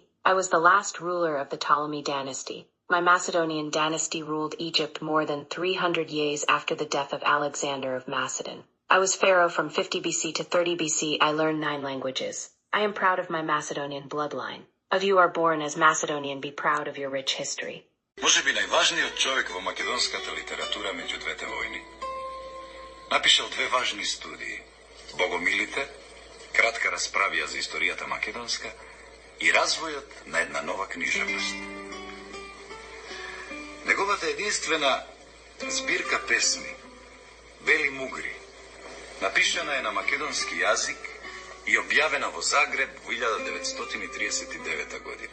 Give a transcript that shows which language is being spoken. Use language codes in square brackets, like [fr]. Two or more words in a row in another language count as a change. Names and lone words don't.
[en] I was the last ruler of the Ptolemy dynasty. My Macedonian dynasty ruled Egypt more than 300 years after the death of Alexander of Macedon. I was pharaoh from 50 BC to 30 BC. I learned 9 languages. I am proud of my Macedonian bloodline. Of you are born as Macedonian, be proud of your rich history. [mk] Може би најважниот човек во македонската литература меѓу двете војни. Напишал две важни студии. Богомилите, кратка расправија за историјата македонска и развојот на една нова книжевност. Неговата единствена збирка песми, Бели мугри, напишана е на македонски јазик и објавена во Загреб во 1939 година.